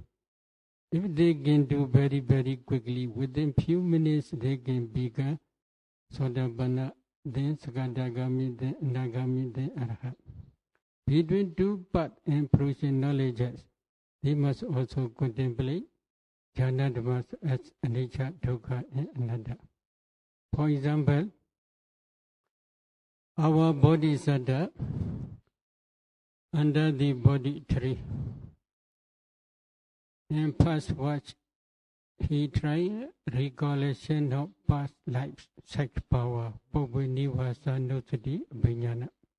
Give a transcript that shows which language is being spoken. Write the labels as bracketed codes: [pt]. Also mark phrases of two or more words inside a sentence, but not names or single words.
[en] If they can do very, very quickly, within few minutes they can become Sotapanna, then Sakadagami, then Anagami, then Arhat. Between 2 paths and fruition knowledges, they must also contemplate [pi] jhana dhammas [en] as anicca, dukkha, and anatta. For example, our bodhisattva under the body tree, and first watch, he tried recollection of past lives, sex power, [pi] Nivasa Nusati Vijnana.